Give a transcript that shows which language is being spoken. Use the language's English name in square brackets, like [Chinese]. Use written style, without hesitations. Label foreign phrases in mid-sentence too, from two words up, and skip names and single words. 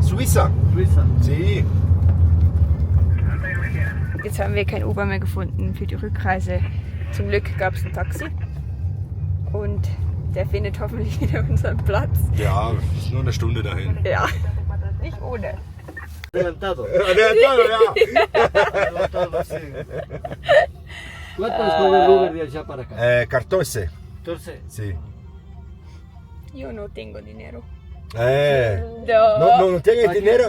[German] Suiza. Sie. Jetzt haben wir kein Uber mehr gefunden für die Rückreise. Zum Glück gab es ein Taxi. Und der findet hoffentlich wieder unseren Platz. Ja, ist nur eine Stunde dahin. Ja, nicht ohne. [Spanish] Adelantado. Adelantado, ja. Adelantado, sí. ¿Cuánto es con el Uber de allá para acá? 14. 14. Sí. Yo no tengo dinero. No tienes dinero.